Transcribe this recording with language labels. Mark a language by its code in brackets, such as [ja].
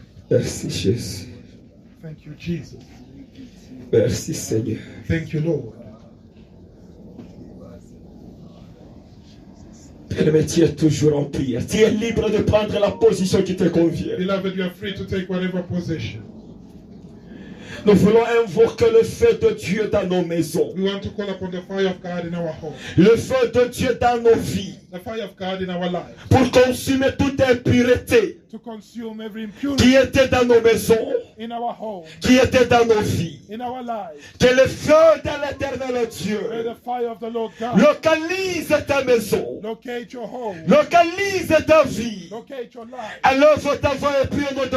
[fr] Merci, Jésus. [en] Thank you, Jesus. [fr] Merci, Seigneur. [en] Thank you, Lord. [fr] Mais tu es toujours en prière. Tu es libre de prendre la position qui te convient. [en] Beloved, you are free to take whatever position. [fr] Nous voulons invoquer le feu de Dieu dans nos maisons. [en] We want to call upon the fire of God in our home. [fr] Le feu de Dieu dans nos vies. [en] The fire of God in our lives. [fr] Pour consumer toute impureté [en] To consume every impurity [fr] qui était dans nos maisons, [en] in our home, [fr] qui était dans nos vies. [en] in our lives. [fr] Que le feu de l'éternel [en] May [fr] Dieu [en] the fire of the Lord God [fr] localise ta maison, [en] locate your home, [fr] localise ta vie. [en] locate your life. [fr] Alors ta voix et prie au nom de